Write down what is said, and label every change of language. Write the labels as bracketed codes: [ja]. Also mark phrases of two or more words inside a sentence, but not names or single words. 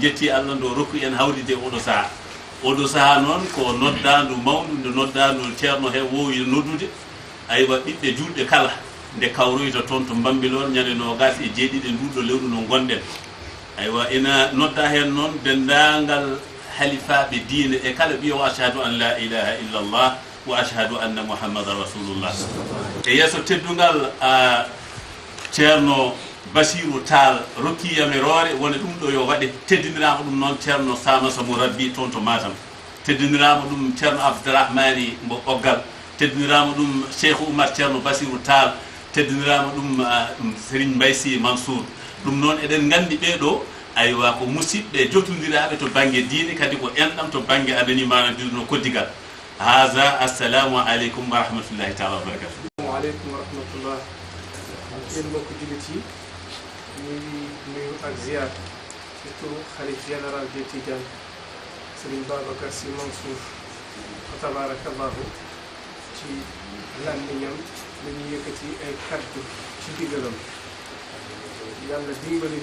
[ff] jetti Allah ndo rokku en hawride oɗo saaha noon ko noddandu mawɗu nde noddandu ceerno he wowi noddude aywa ɓiɓɓe julɓe kala nde kawroyta toon to Bambilor ñande 27 nduɗo lewru no gonɗen aywa ina nodda hen noon dendagal halifaɓe diine e kala ɓiyo [ar] أشهد أن لا إله إلا الله وأشهد أن محمدا رسول الله [ff] e yesso teddugal ceerno Basirou Tall rokkiyame roore wona ɗum ɗo yo waɗe teddinirama ɗum noon ceerno Samassa mo rabbi toon to Matam teddinirama ɗum ceerno Abdourahmani mo ɓoggal teddinirama ɗum Cheikh Oumar ceerno Basirou Tall teddinirama ɗum Serigne Mbaye Sy Mansour ɗum noon eɗen gandi ɓeɗo aywa ko musidɓe jotodiraɓe to banggue diine kadi ko enɗam to banggue anani manadirno koddigal haza [ar] السلام عليكم ورحمة الله تعالى وبركاته. السلام عليكم ورحمة الله. [wo] yéen mbokk jullit yi ñu ngi nuyu ak ziar ci turu xalif [fr] général des Tidianes [wo] Serigne Babacar Sy Mansour fa tabarakallahu ci làmmiñam la ñu yëkkati ay kaddu ci diggalam yàlla dimbali